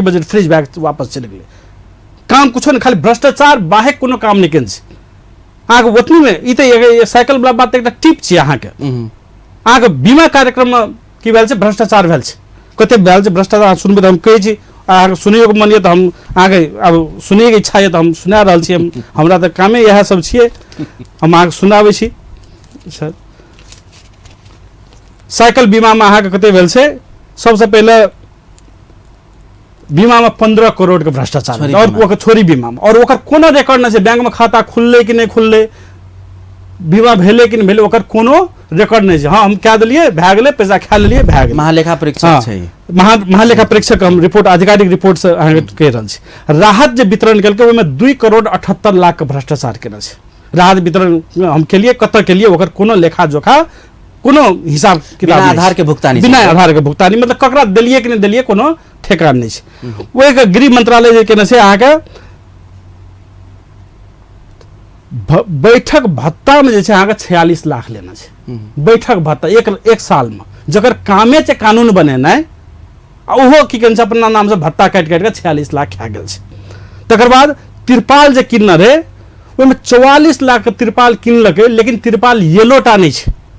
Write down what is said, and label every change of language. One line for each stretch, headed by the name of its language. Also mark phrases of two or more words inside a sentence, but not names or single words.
Maithili: बजट फ्रीज भए वापस चलि गेलै काम कुछो नहि खाली भ्रष्टाचार बाहेक कोनो काम नहि केने छै अहाँके ओतनी में ई तऽ साइकिल वाला बात एकटा टिप छियै अहाँके बीमा कार्यक्रम में की भेल छै भ्रष्टाचार भेल छै कते भेल छै भ्रष्टाचार सुनबै तऽ हम कहै छी अहाँके सुनैयोके मन यऽ तऽ हम अहाँके अब सुनैके इच्छा यऽ तऽ हम सुना रहल छी हमरा तऽ कामे इएह सब छियै हम अहाँके सुनाबै छी सर साइकिल बीमा में अहाँके कते भेल छै सबसे पहले बीमा में 15 करोड़ के भ्रष्टाचार और ओकर छोरी बीमा में और ओकर कोनो रिकॉर्ड नहीं छै बैंक में खाता खुलले कि नहीं खुलले बीमा भेले कि नहीं भेले ओकर कोनो रिकॉर्ड नहीं छै हाँ हम कह दिलिए भए गेलै पैसा खा लेलिए भए गेलै महालेखा परीक्षक छै महालेखा परीक्षक हम रिपोर्ट आधिकारिक रिपोर्ट से अहाँके कहि रहल छी राहत जे वितरण केलकै ओहिमे 2 करोड़ 78 लाख के भ्रष्टाचार केने छै राहत वितरण हम केलिए कतऽ केलिए ओकर कोनो लेखा जोखा कोनो हिसाब किताब बिना आधार के भुगतानी बिना आधार के भुगतानी मतलब ककरा देलिए कि नहीं देलिए कोनो ठेकान नहीं छै वो एक गृह मंत्रालय जे केने छै अहाँके बैठक भत्ता में जे छै अहाँके 46 लाख लेना छै बैठक भत्ता एक साल में जकर कामे छै कानून बनेनाइ ओहो की कहै छै अपना नाम से भत्ता काटि के 46 लाख खा गेल छै तकर बाद तिरपाल जे किनने रहे ओहिमे 44 लाख के तिरपाल किनलकै लेकिन तिरपाल येलोटा नहीं छै